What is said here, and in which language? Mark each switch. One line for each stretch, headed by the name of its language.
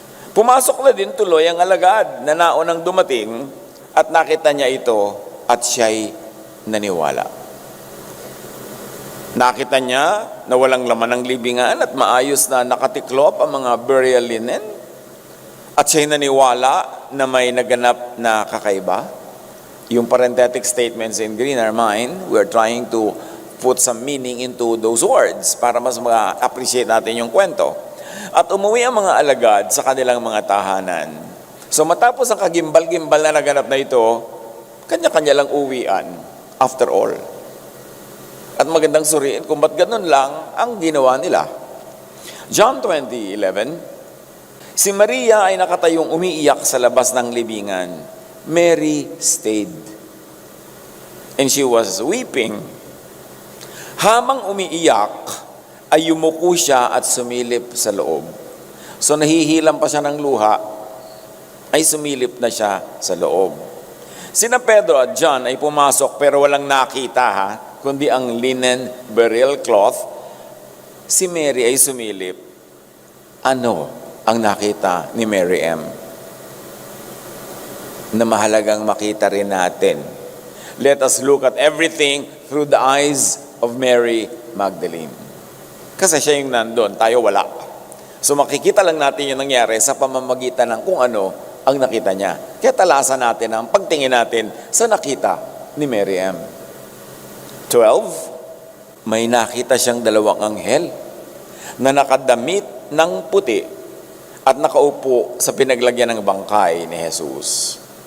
Filipino: Pumasok na din tuloy ang alagad na naunang dumating at nakita niya ito at siya'y naniwala. Nakita niya na walang laman ng libingan at maayos na nakatiklop ang mga burial linen at siya'y naniwala na may naganap na kakaiba.
English: Yung parenthetic statements in green are mine. We're trying to put some meaning into those words
Filipino: para mas ma-appreciate natin yung kwento. At umuwi ang mga alagad sa kanilang mga tahanan. So matapos ang kagimbal-gimbal na naganap na ito, kanya-kanya lang uwian.
English: After all.
Filipino: At magandang suriin kung ba't ganun lang ang ginawa nila. John 20:11, si Maria ay nakatayong umiiyak sa labas ng libingan.
English: Mary stayed. And she was weeping.
Filipino: Habang umiiyak, ay yumuko siya at sumilip sa loob. So nahihilam pa siya ng luha, ay sumilip na siya sa loob. Sina Pedro at John ay pumasok pero walang nakita kundi ang linen burial cloth. Si Mary ay sumilip. Ano ang nakita ni Mary M? Na mahalagang makita rin natin.
English: Let us look at everything through the eyes of Mary Magdalene.
Filipino: Kasi siya yung nandun, tayo wala. So makikita lang natin yung nangyari sa pamamagitan ng kung ano ang nakita niya. Kaya talasan natin ang pagtingin natin sa nakita ni Mary M. 12, may nakita siyang dalawang anghel na nakadamit ng puti at nakaupo sa pinaglagyan ng bangkay ni Jesus.